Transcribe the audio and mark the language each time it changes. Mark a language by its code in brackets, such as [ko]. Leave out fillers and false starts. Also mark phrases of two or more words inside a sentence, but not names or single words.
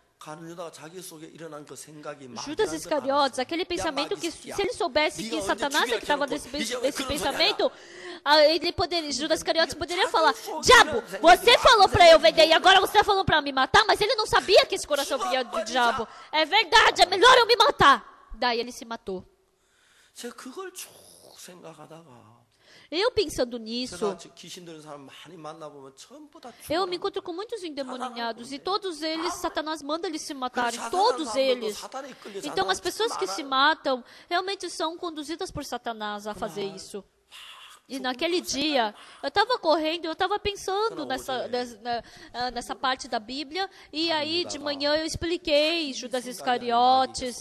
[pt] Judas Iscariotes, aquele pensamento que se ele soubesse que Satanás é que estava nesse pensamento, Judas Iscariotes poderia falar, diabo, você falou para eu vender e agora você está falando para me matar, mas ele não sabia que esse coração vinha do diabo. É verdade, é melhor eu me matar. Daí ele se matou. Eu pensando nisso, [ko] 세상 귀신 들린 사람 많이 만나보면 전부 다 [pt] eu me encontro com muitos endemoniados e todos eles, Satanás manda eles se matarem, todos eles. Então as pessoas que se matam realmente são conduzidas por Satanás a fazer isso. E naquele dia, eu estava correndo, eu estava pensando nessa parte da Bíblia, e aí de manhã eu expliquei Judas Iscariotes.